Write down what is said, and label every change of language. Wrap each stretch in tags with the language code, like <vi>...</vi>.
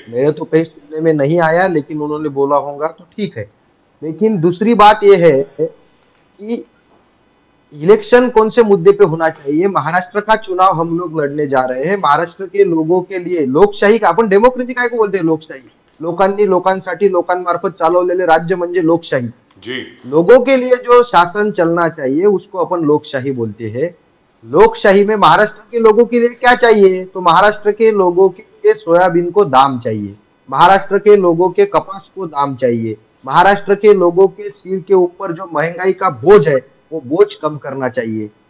<hi>मेरे तो कहीं सुनने में नहीं आया, लेकिन उन्होंने बोला होगा तो ठीक है. लेकिन दूसरी बात यह है कि इलेक्शन कौन से मुद्दे पे होना चाहिए. महाराष्ट्र का चुनाव हम लोग लड़ने जा रहे हैं. महाराष्ट्र के लोगों के लिए लोकशाही का, आपण डेमोक्रेसी काय को बोलते हैं, लोकशाही.</hi> <mr>लोकांनी लोकांसाठी लोकांमार्फत चालवलेले राज्य म्हणजे लोकशाही.</mr> <hi>जी. लोगों के लिए जो शासन चलना चाहिए उसको अपन लोकशाही बोलते हैं. लोकशाही में महाराष्ट्र के लोगों के लिए क्या चाहिए? तो महाराष्ट्र के लोगों के लिए सोयाबीन को दाम चाहिए, महाराष्ट्र के लोगों के कपास को दाम चाहिए, महाराष्ट्र के लोगों के सिर के ऊपर जो महंगाई का बोझ है वो बोझ कम करना चाहिए.</hi>